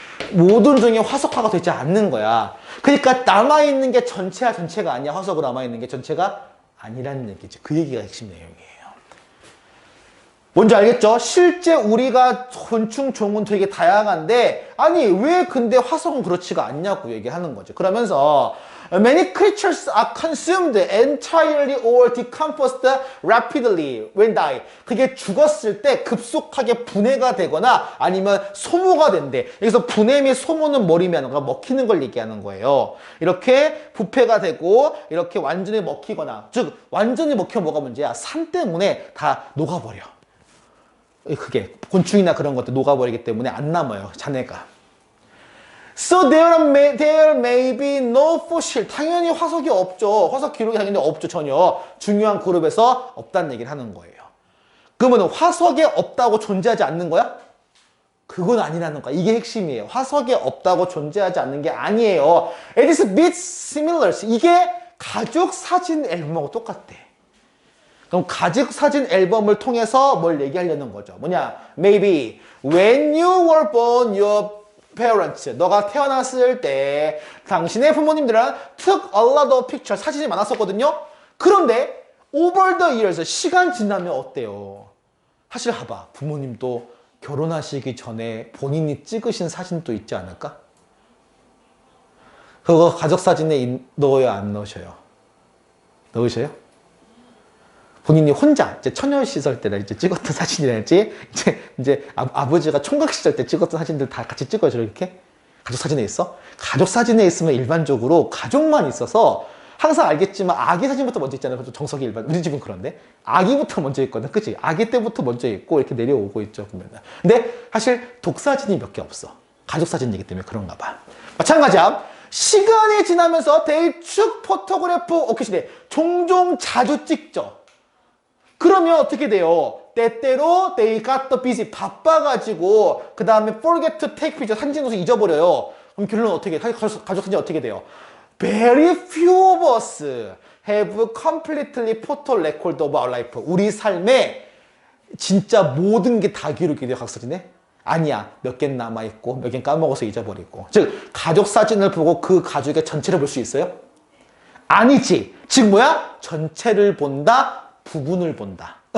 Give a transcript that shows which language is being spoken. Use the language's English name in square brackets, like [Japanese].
[Korean] 모든 종이 화석화가 되지 않는 거야. 그러니까 남아있는 게 전체야 전체가 아니야. 화석으로 남아있는 게 전체가 아니라는 얘기지. 그 얘기가 핵심 내용이에요. 뭔지 알겠죠? 실제 우리가 곤충 종은 되게 다양한데 아니 왜 근데 화석은 그렇지가 않냐고 얘기하는 거죠. 그러면서 [English] Many creatures are consumed entirely or decomposed rapidly when die. [Korean] 그게 죽었을 때 급속하게 분해가 되거나 아니면 소모가 된대. 여기서 분해 및 소모는 뭘 의미하는 거야? 먹히는 걸 얘기하는 거예요. 이렇게 부패가 되고 이렇게 완전히 먹히거나 즉 완전히 먹히면 뭐가 문제야? 산 때문에 다 녹아버려. 그게 곤충이나 그런 것들 녹아버리기 때문에 안 남아요. 자네가. [English] So there may be no fossil. [Korean] 당연히 화석이 없죠. 화석 기록이 당연히 없죠. 전혀. 중요한 그룹에서 없다는 얘기를 하는 거예요. 그러면 화석에 없다고 존재하지 않는 거야? 그건 아니라는 거야. 이게 핵심이에요. 화석에 없다고 존재하지 않는 게 아니에요. [English] It is a bit similar. [Korean] 이게 가족 사진 앨범하고 똑같대. 그럼 가족 사진 앨범을 통해서 뭘 얘기하려는 거죠. 뭐냐? [English] Maybe when you were born, your parents, [Korean] 너가 태어났을 때 당신의 부모님들은 [English] took a lot of pictures, [Korean] 사진이 많았었거든요. 그런데 [English] over the years, [Korean] 시간 지나면 어때요? 사실 봐봐, 부모님도 결혼하시기 전에 본인이 찍으신 사진도 있지 않을까? 그거 가족 사진에 넣어요, 안 넣으셔요? 넣으셔요? 본인이 혼자 이제 처녀 시절 때나 이제 찍었던 사진이랄지 이제 아버지가 총각 시절 때 찍었던 사진들 다 같이 찍어줘. 이렇게 가족 사진에 있어. 가족 사진에 있으면 일반적으로 가족만 있어서 항상 알겠지만 아기 사진부터 먼저 있잖아요. 정석이 일반. 우리 집은 그런데 아기부터 먼저 있거든. 그치? 아기 때부터 먼저 있고 이렇게 내려오고 있죠. 보면. 근데 사실 독사진이 몇 개 없어. 가족 사진이기 때문에 그런가 봐. 마찬가지야. 시간이 지나면서 대축 포토그래프 오케이시네. 종종 자주 찍죠. 그러면 어떻게 돼요? 때때로 [English] they got the busy. [Korean] 바빠가지고 그 다음에 [English] forget to take picture. [Korean] 사진 찍어서 잊어버려요. 그럼 결론은 어떻게 돼요? 가족 사진 어떻게 돼요? [English] Very few of us have completely photo record of our life. [Korean] 우리 삶에 진짜 모든 게 다 기록이 돼요. 가족 사진에? 아니야. 몇 개는 남아있고 몇 개는 까먹어서 잊어버리고. 즉 가족 사진을 보고 그 가족의 전체를 볼 수 있어요? 아니지. 즉 뭐야? 전체를 본다. 부분을 본다.